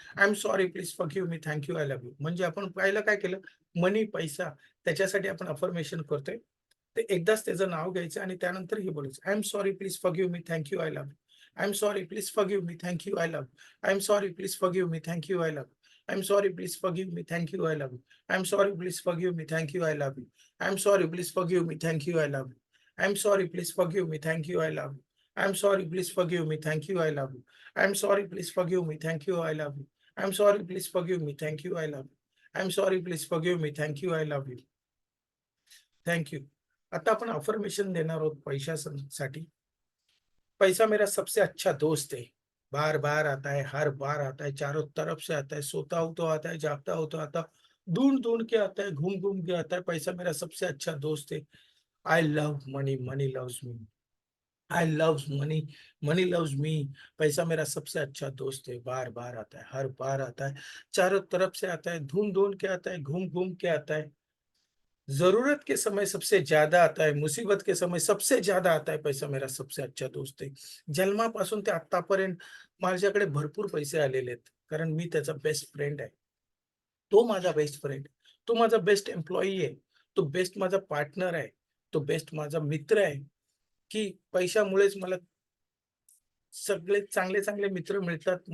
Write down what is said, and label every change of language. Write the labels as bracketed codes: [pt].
[en] I am sorry, please forgive me, thank you, I love you. [mr] म्हणजे आपण पहिलं काय केलं, मनी, पैसा त्याच्यासाठी आपण अफर्मेशन करतोय. ते एकदाच त्याचं नाव घ्यायचं आणि त्यानंतर हे बोलायचं. [en] I am sorry, please forgive me, thank you, I love you. I am sorry, please forgive me, thank you, I love you. I am sorry, please forgive me, thank you, I love you. I'm sorry, please forgive me. Thank you. I love you. I'm sorry, please forgive me. Thank you. I love you. I'm sorry, please forgive me. Thank you. I love you. I'm sorry, please forgive me. Thank you. I love you. I'm sorry, please forgive me. Thank you. I love you. I'm sorry, please forgive me. Thank you. I love you. I'm sorry, please forgive me. Thank you. I love you. I'm sorry, please forgive me. Thank you. I love you. Thank you. [mr] आता आपण affirmation देणार आहोत पैशासाठी. [hi] पैसा मेरा सबसे अच्छा दोस्त है। बार-बार आता है, हर बार आता है, चारों तरफ से आता है, सोता हूँ तो आता है, जागता हूँ तो आता, ढूँढ-ढूँढ के आता है, घूम-घूम के आता है। पैसा मेरा सबसे अच्छा दोस्त है। [en] I love money, money loves me. I loves money, money loves me. [hi] पैसा मेरा सबसे अच्छा दोस्त है। बार-बार आता है, हर बार आता है, चारों तरफ से आता है, ढूँढ-ढूँढ के आता है, घूम-घूम के आता है। ज़रूरत के समय सबसे ज़्यादा आता है, मुसीबत के समय सबसे ज़्यादा आता है, पैसा मेरा सबसे अच्छा दोस्त आहे. [mr] जन्मापासून ते आत्तापर्यंत माझ्याकडे भरपूर पैसे आलेले आहेत. कारण मी त्याचा बेस्ट फ्रेंड आहे. तो माझा बेस्ट फ्रेंड. तो माझा बेस्ट एम्प्लॉयी आहे. तो बेस्ट माझा पार्टनर आहे. तो बेस्ट माझा मित्र आहे, की पैशामुळेच मला सगळे चांगले-चांगले मित्र मिळतात.